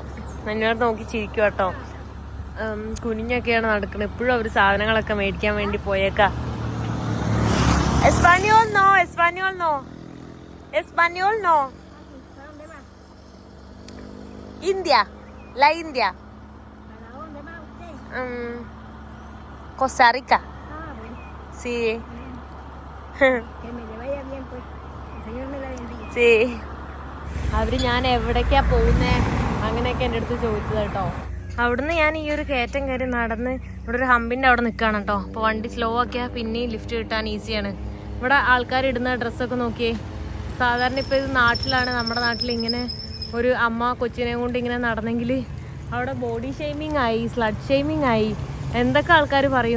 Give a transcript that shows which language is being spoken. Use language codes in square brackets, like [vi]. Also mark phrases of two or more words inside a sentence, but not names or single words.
[ml] എന്നോട് നോക്കി ചിരിക്കും കേട്ടോ. കുനിഞ്ഞൊക്കെയാണ് നടക്കുന്നത്. എപ്പോഴും അവർ സാധനങ്ങളൊക്കെ മേടിക്കാൻ വേണ്ടി പോയേക്കാ. [es] español no, español no, español no. India, la India. Costa Rica. Sí. Que me le vaya bien, pues. El Señor me la bendiga. Sí. [ml] അവര് ഞാൻ എവിടേക്കാ പോകുന്നേ അങ്ങനെയൊക്കെ എൻ്റെ അടുത്ത് ചോദിച്ചത് കേട്ടോ. അവിടുന്ന് ഞാൻ ഈ ഒരു കയറ്റം കയറി നടന്ന് ഇവിടെ ഒരു ഹമ്പിൻ്റെ അവിടെ നിൽക്കുകയാണ് കേട്ടോ. അപ്പോൾ വണ്ടി സ്ലോ ആക്കിയാൽ പിന്നെയും ലിഫ്റ്റ് കിട്ടാൻ ഈസിയാണ്. ഇവിടെ ആൾക്കാർ ഇടുന്ന ഡ്രസ്സൊക്കെ നോക്കിയേ. സാധാരണ ഇപ്പോൾ ഇത് നാട്ടിലാണ്, നമ്മുടെ നാട്ടിൽ ഇങ്ങനെ ഒരു അമ്മ കൊച്ചിനെ കൊണ്ട് ഇങ്ങനെ നടന്നെങ്കിൽ അവിടെ ബോഡി ഷെയ്മിങ് ആയി, സ്ലഡ് ഷെയ്മിങ് ആയി, എന്തൊക്കെ ആൾക്കാർ പറയും.